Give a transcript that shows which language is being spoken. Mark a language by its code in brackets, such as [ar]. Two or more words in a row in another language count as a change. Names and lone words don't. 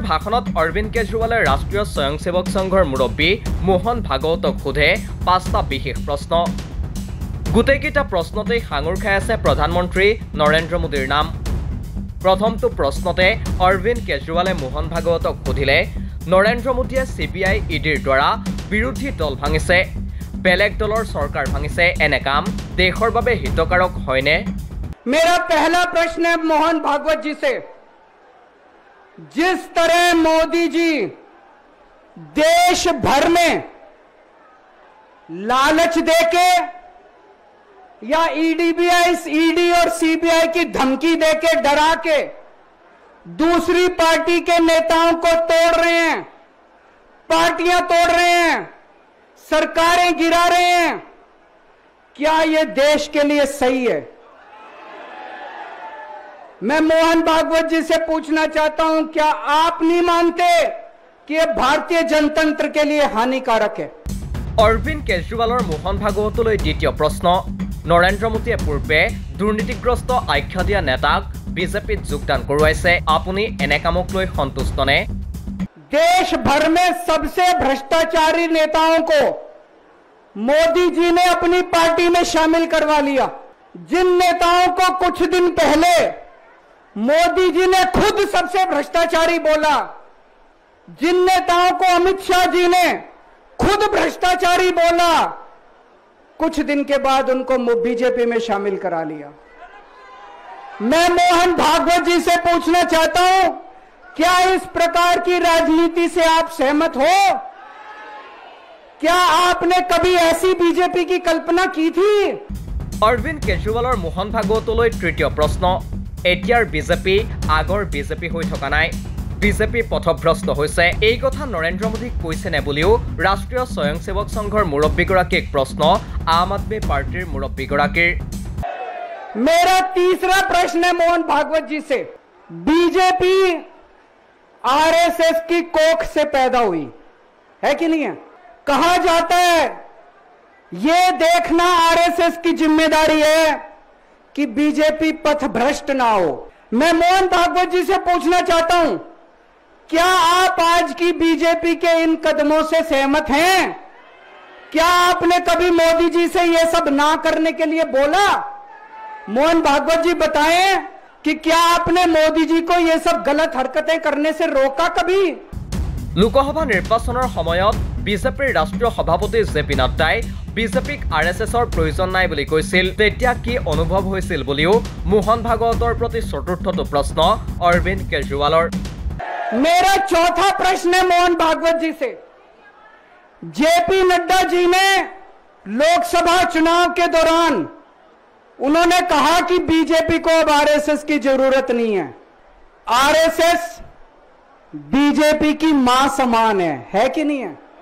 [as] ভাষণত অৰবিন্দ কেজৰিৱালে ৰাষ্ট্ৰীয় স্বয়ংসেৱক সংঘৰ মুৰব্বী মোহন ভাগৱতক সোধে পাঁচটা বিশেষ প্ৰশ্ন গোটেইকেইটা প্ৰশ্নতেই সাঙুৰ খাই আছে প্ৰধানমন্ত্ৰী নৰেন্দ্ৰ মোদীৰ নাম প্ৰথমটো প্ৰশ্নতে অৰবিন্দ কেজৰিৱালে মোহন ভাগৱতক সুধিলে নৰেন্দ্ৰ মোদীয়ে CBI EDৰ দ্বাৰা বিৰোধী দল ভাঙিছে বেলেগ দলৰ सरकार ভাঙিছে এনে কাম দেশৰ বাবে হিতকাৰক হয়নে [hi] मेरा पहला प्रश्न है मोहन भागवत जी से जिस तरह मोदी जी देश भर में लालच देके या ED और CBI की धमकी देके डरा के दूसरी पार्टी के नेताओं को तोड़ रहे हैं पार्टियां तोड़ रहे हैं सरकारें गिरा रहे हैं क्या ये देश के लिए सही है मैं मोहन भागवत जी से पूछना चाहता हूं क्या आप नहीं मानते कि ये भारतीय जनतंत्र के लिए हानिकारक है [as] অৰবিন্দ কেজৰিৱালৰ মোহন ভাগৱতলৈ দ্বিতীয় প্ৰশ্ন নৰেন্দ্ৰ মোদীয়ে পূৰ্বে দুৰ্নীতিগ্ৰস্ত আখ্যা দিয়া নেতাক বিজেপিত যোগদান কৰোৱাইছে আপুনি এনে কামক লৈ সন্তুষ্ট নে [hi] देश भर में सबसे भ्रष्टाचारी नेताओं को मोदी जी ने अपनी पार्टी में शामिल करवा लिया जिन नेताओं को कुछ दिन पहले मोदी जी ने खुद सबसे भ्रष्टाचारी बोला जिन नेताओं को अमित शाह जी ने खुद भ्रष्टाचारी बोला कुछ दिन के बाद उनको बीजेपी में शामिल करा लिया मैं मोहन भागवत जी से पूछना चाहता हूं क्या इस प्रकार की राजनीति से आप सहमत हो क्या आपने कभी ऐसी बीजेपी की कल्पना की थी [as] অৰবিন্দ কেজৰিৱালৰ মোহন ভাগৱতলৈ তৃতীয় প্ৰশ্ন এতিয়াৰ বিজেপি আগৰ বিজেপি হৈ থকা নাই বিজেপি পথভ্ৰষ্ট হৈছে এই কথা নৰেন্দ্ৰ মোদীক কৈছে নে বুলিও ৰাষ্ট্ৰীয় স্বয়ংসেৱক সংঘৰ মুৰব্বীগৰাকীক প্ৰশ্ন আম আদমি পাৰ্টিৰ মুৰব্বীগৰাকীৰ [hi] मेरा तीसरा प्रश्न है मोहन भागवत जी से बीजेपी RSS की कोख से पैदा हुई है कि नहीं है कहा जाता है ये देखना RSS की जिम्मेदारी है कि बीजेपी पथभ्रष्ट ना हो मैं मोहन भागवत जी से पूछना चाहता हूं क्या आप आज की बीजेपी के इन कदमों से सहमत हैं क्या आपने कभी मोदी जी से ये सब ना करने के लिए बोला मोहन भागवत जी बताएं कि क्या आपने मोदी जी को ये सब गलत हरकतें करने से रोका कभी [as] লোকসভা নিৰ্বাচনৰ সময়ত বিজেপিৰ ৰাষ্ট্ৰীয় সভাপতি জেপি নাড্ডাই বিজেপিক RSSৰ প্ৰয়োজন নাই বুলি কৈছিল তেতিয়া কি অনুভৱ হৈছিল বুলিও মোহন ভাগৱতৰ প্ৰতি চতুৰ্থটো প্ৰশ্ন অৰবিন্দ কেজৰিৱালৰ [hi] मेरा चौथा प्रश्न है मोहन भागवत जी से जेपी नड्डा जी ने लोकसभा चुनाव के दौरान उन्होंने कहा कि बीजेपी को अब RSS की जरूरत नहीं है RSS बीजेपी की मां समान है कि नहीं है